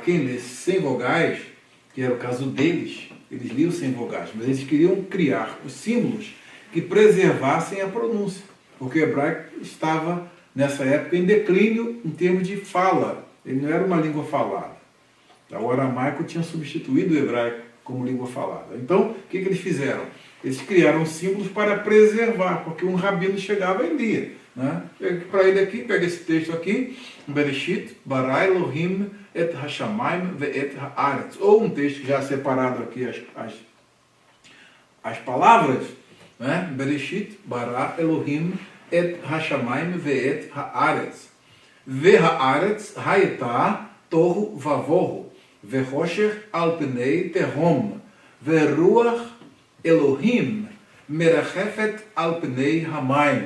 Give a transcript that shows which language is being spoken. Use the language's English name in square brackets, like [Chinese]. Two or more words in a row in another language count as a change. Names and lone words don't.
[Portuguese] Quem lê sem vogais, que era o caso deles, eles liam sem vogais, mas eles queriam criar os símbolos que preservassem a pronúncia, porque o hebraico estava, nessa época, em declínio em termos de fala. Ele não era uma língua falada. O aramaico tinha substituído o hebraico como língua falada. Então, o que eles fizeram? Eles criaram símbolos para preservar, porque um rabino chegava e lia. Né? Para ele aqui, pega esse texto aqui, [Hebrew] בראשית ברא אלהים את השמים ואת הארץ. [Portuguese] Ou um texto já separado aqui, as palavras, né? [Hebrew] בראשית ברא אלהים את השמים ואת הארץ. והארץ היתה תהו ובהו וחשך על פני תהום ורוח אלהים מרחפת על פני המים.